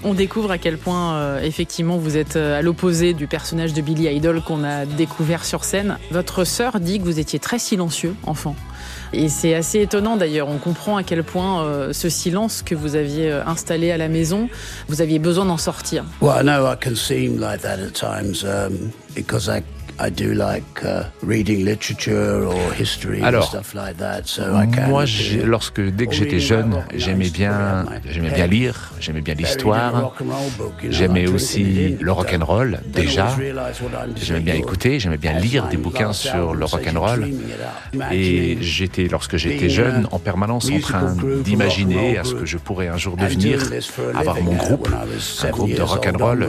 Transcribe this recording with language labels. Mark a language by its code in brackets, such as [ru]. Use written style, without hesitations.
[fr] On découvre à quel point effectivement vous êtes à l'opposé du personnage de Billy Idol qu'on a découvert sur scène. Votre sœur dit que vous étiez très silencieux enfant. Et c'est assez étonnant d'ailleurs, on comprend à quel point ce silence que vous aviez installé à la maison, vous aviez besoin d'en sortir. [en] Well, I know I can seem like that at times because I do like reading literature or history and stuff like that. So I can. [fr] Moi, dès que j'étais jeune, j'aimais bien lire, j'aimais bien l'histoire. J'aimais aussi le rock and roll. Déjà, j'aimais bien écouter, j'aimais bien lire des bouquins sur le rock and roll. Et lorsque j'étais jeune, en permanence en train d'imaginer à ce que je pourrais un jour devenir, avoir mon groupe, un groupe de rock and roll.